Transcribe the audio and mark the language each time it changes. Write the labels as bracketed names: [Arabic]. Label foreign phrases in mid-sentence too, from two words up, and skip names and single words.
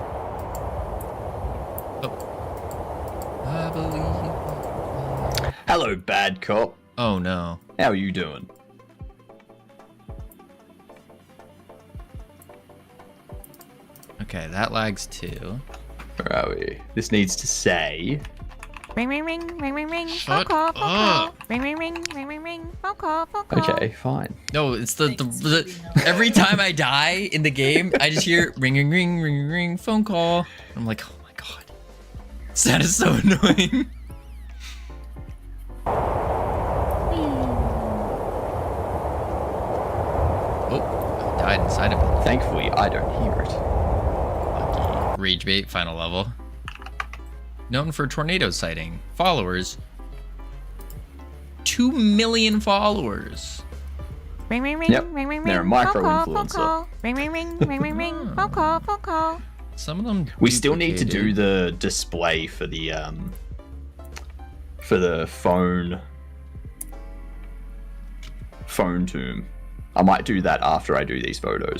[English] Oh. I believe. Hello, bad cop. Oh no. How are you doing? Okay, that lags too. Where are we? This needs to say. Ring, ring, ring, ring, ring, ring. Phone Shut call, phone call. up. Ring, ring, ring, ring, ring, ring. Phone call, phone call. Okay, fine. No, it's the every time I die in the game, I just hear ring, ring, ring, ring, ring, phone call. I'm like, oh my god, that is so annoying. Oh, I died inside of it. Thankfully, I don't hear it. Lucky. Rage bait, final level. Known for tornado sighting. Followers. 2 million followers. Ring, ring, ring, Yep, ring, ring, ring. they're a Phone call, phone micro-influencer. call. Ring, ring, ring, ring, ring, ring. Phone call, phone call. Some of them. We still need to do duplicated. the display for the phone tomb. I might do that after I do these photos.